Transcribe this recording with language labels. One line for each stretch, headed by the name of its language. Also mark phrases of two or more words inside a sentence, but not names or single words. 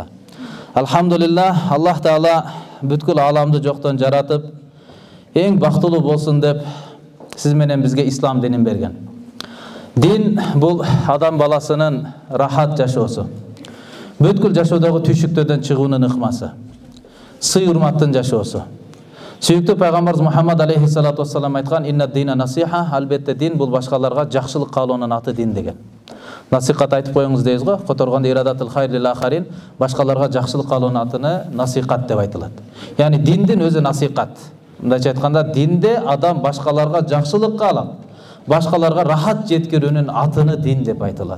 Kyrgyz: Алхамдулиллах, Аллах Таала бүткүл ааламды жоктон жаратып, эң бактылуу болсун деп сиз менен бизге ислам динин берген. Дин бул адам баласынын рахат жашоосу. Бүткүл жашоодогу түйшүктөрдөн чыгуунун ыкмасы. Сый урматтын жашоосу. Сүйүктүү пайгамбарыбыз Мухаммад
Arabic: عليه الصلاة والسلام
Kyrgyz: айткан,
Arabic: إن الدين نصيحة,
Kyrgyz: албетте дин бул башкаларга жакшылык каалоонун аты дин деген. Насихат айтып коюңуз дейбиз го, которгондо
Arabic: إرادة الخير للآخرين,
Kyrgyz: башкаларга жакшылык каалоонун атыны насихат деп айтылат. Яни диндин өзү насихат. Мындайча айтканда, динде адам башкаларга жакшылык каалап, башкаларга рахат жеткирүүнүн атыны дин деп айтылат.